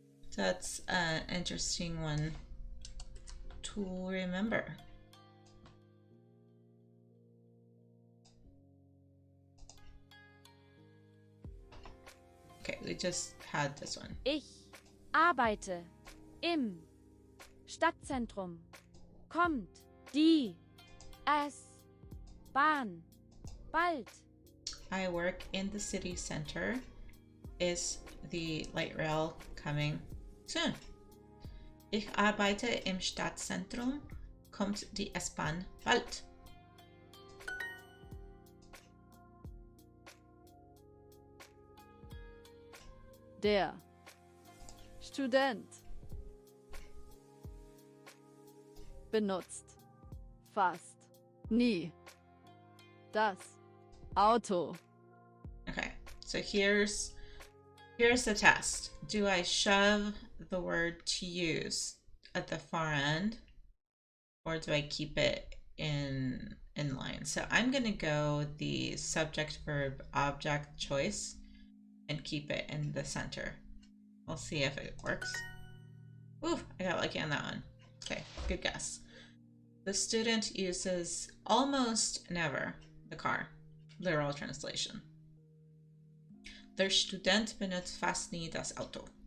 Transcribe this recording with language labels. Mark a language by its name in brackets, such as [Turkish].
[English] So that's an interesting one to remember. Okay, we just had this one. [German] Ich arbeite im Stadtzentrum. Kommt die S-Bahn bald? [English] I work in the city center. Is the light rail coming soon? [German] Ich arbeite im Stadtzentrum. Kommt die S-Bahn bald? Der Student benutzt fast nie das Auto. [English] Okay, so here's the test. Do I shove the word to use at the far end, or do I keep it in line? So I'm going to go the subject verb object choice and keep it in the center. We'll see if it works. Ooh, I got lucky on that one. Okay, good guess. The student uses almost never the car. Literal translation. [German] Der Student benutzt fast nie das Auto.